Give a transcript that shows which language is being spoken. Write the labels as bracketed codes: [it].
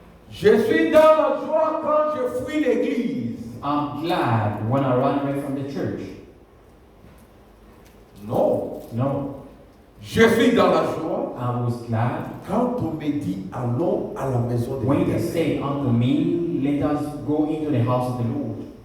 [fr] Je suis dans la joie quand je fuis l'église. [en] I'm glad when I run away from the church. [fr] Non. [en] No, [fr] Je suis dans la joie [en] I was glad [fr] quand on me dit, allons à la maison de [en] when they [fr] l'Éternel. [en] say unto me, let us go into the house of the Lord.